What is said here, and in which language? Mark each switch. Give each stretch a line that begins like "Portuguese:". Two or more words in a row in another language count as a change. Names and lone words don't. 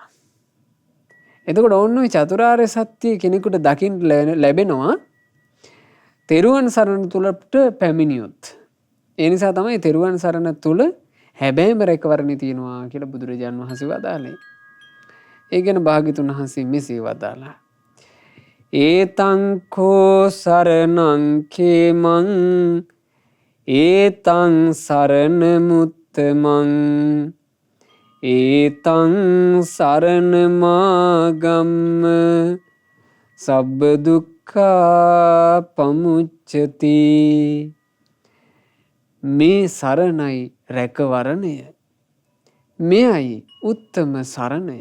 Sinhala: එතකොට ඔන්න ඔය චතුරාර්ය සත්‍ය කෙනෙකුට දකින්න ලැබෙනවා තෙරුවන් සරණ තුලට පැමිණියොත්. ඒ නිසා තමයි තෙරුවන් සරණ තුල හැබැයිම රැකවරණේ තියෙනවා කියලා බුදුරජාන් වහන්සේ වදාළේ. ඒ ගැන භාග්‍යතුන් වහන්සේ මෙසේ වදාළා.
Pali: ඒතං කෝ සරණං කේමං ඒතං සරණ මුත්තමං ඒතං සරණ මාගම්ම සබ්බ දුක්ඛා පමුච්චති.
Sinhala: මේ සරණයි රැකවරණය. මෙයයි උත්තම සරණය.